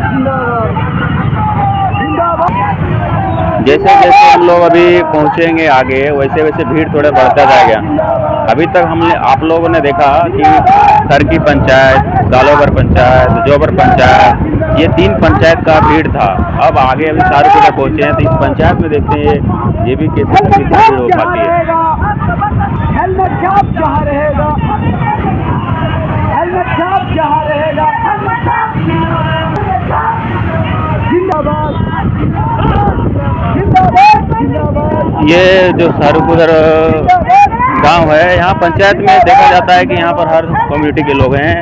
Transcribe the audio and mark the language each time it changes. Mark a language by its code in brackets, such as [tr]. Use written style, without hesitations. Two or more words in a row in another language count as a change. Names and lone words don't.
[hi] जैसे जैसे हम लोग अभी पहुँचेंगे आगे वैसे वैसे भीड़ थोड़ा बढ़ता जाएगा। अभी तक हमने आप लोगों ने देखा कि खरकी पंचायत, गालोगर पंचायत, जोबर पंचायत, ये 3 पंचायत का भीड़ था। अब आगे अभी शाहरुख उधर पहुँचे हैं तो इस पंचायत में देखते हैं ये भी कैसे भीड़ हो पाती है। ये जो शाहरुख उधर गांव है, यहाँ पंचायत में देखा जाता है कि यहाँ पर हर कम्युनिटी के लोग हैं।